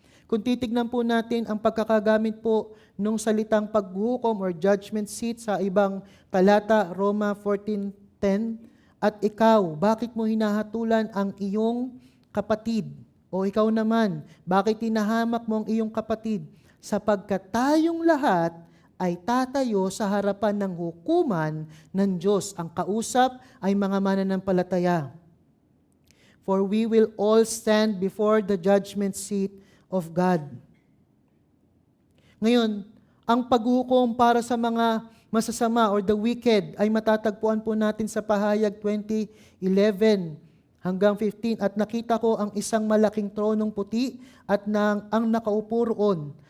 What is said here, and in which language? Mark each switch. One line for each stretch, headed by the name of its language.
Filipino: Kung titignan po natin ang pagkakagamit po nung salitang paghuhukom or judgment seat sa ibang talata, Roma 14:10, at ikaw, bakit mo hinahatulan ang iyong kapatid? O ikaw naman, bakit hinahamak mo ang iyong kapatid? Sapagkat tayong lahat ay tatayo sa harapan ng hukuman ng Diyos. Ang kausap ay mga mananampalataya.
English: For we will all stand before the judgment seat of God.
Filipino: Ngayon, ang paghuhukom para sa mga masasama or
English: the wicked
Filipino: ay matatagpuan po natin sa Pahayag 20:11 hanggang 15. At nakita ko ang isang malaking tronong puti at ang nakaupo roon.